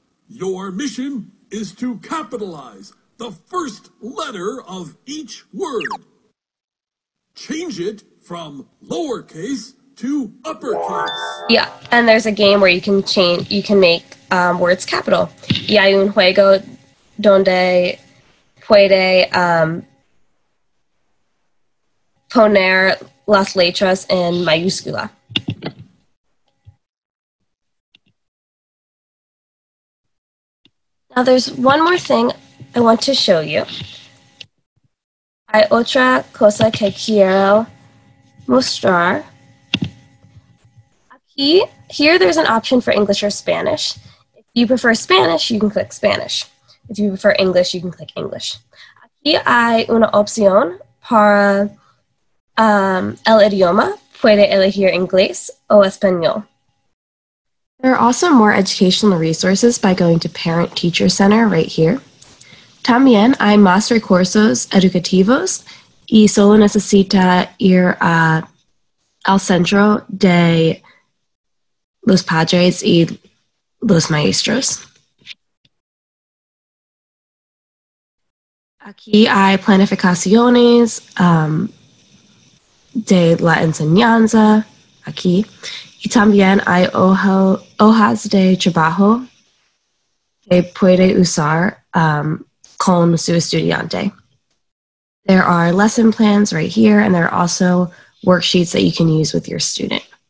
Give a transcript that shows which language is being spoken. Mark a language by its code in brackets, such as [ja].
[en] Your mission is to capitalize the first letter of each word. Change it from lowercase to uppercase. Yeah, and there's a game where you can make words capital. [es] Y hay un juego donde puede poner las letras en mayúscula. [en] Now there's one more thing I want to show you. [es] Hay otra cosa que quiero mostrar. [en] Here there's an option for English or Spanish. If you prefer Spanish, you can click Spanish. If you prefer English, you can click English. [es] Aquí hay una opción para el idioma. Puede elegir inglés o español. [en] There are also more educational resources by going to Parent Teacher Center right here. [es] También hay más recursos educativos y solo necesita ir al centro de los padres y los maestros. Aquí hay planificaciones de la enseñanza, aquí. Y también hay hojas de trabajo que puede usar con su estudiante. [en] There are lesson plans right here, and there are also worksheets that you can use with your student.